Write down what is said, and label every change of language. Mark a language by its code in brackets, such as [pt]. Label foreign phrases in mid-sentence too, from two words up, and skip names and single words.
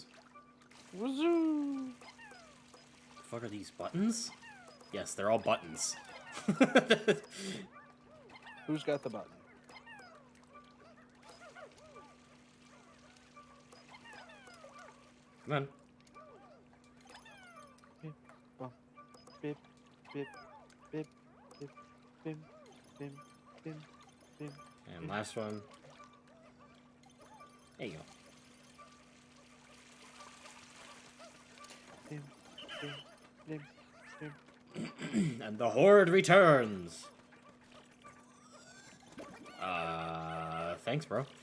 [en] Wazoo! The fuck are these buttons? Yes, they're all buttons. Who's got the button? Come on. Bip, bum, bip, bip, bip, bip, bim, bim, bim, bim. And last one. There you go. Bim, bim, bim, bim. And the horde returns. Thanks, bro.